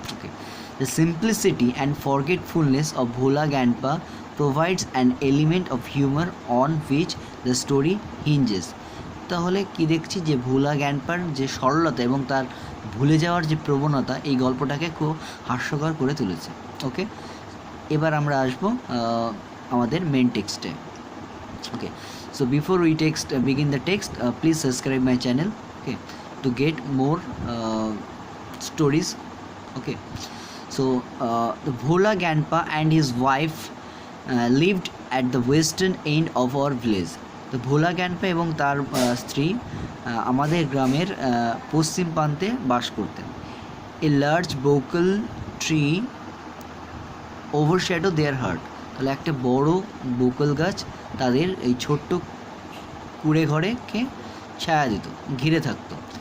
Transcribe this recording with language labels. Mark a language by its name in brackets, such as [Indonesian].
[English] Okay, the simplicity and forgetfulness of Bhola Ganpa provides an element of humour on which the story hinges. [Bangla] তাহলে কি দেখছি, যে ভোলা গ্যানপার যে সরলতা এবং তার ভুলে যাওয়ার যে প্রবণতা এই গল্পটাকে খুব হাস্যকর করে তুলেছে। ওকে, এবার আমরা আসবো আমাদের মেন টেক্সটে। [English] Okay, so before we begin the text, please subscribe my channel, okay, to get more stories. Okay, so the Bhola Ganpa and his wife lived at the western end of our village. [Bangla] তো ভোলা গ্যানপা এবং তার স্ত্রী আমাদের গ্রামের পশ্চিম প্রান্তে বাস করতেন। [English] A large bokul tree overshadow their heart. [Bangla] তাহলে একটা বড় বোকাল গাছ তাদের এই ছোট্ট কুড়ে ঘরেকে ছায়া দিত, ঘিরে থাকতো।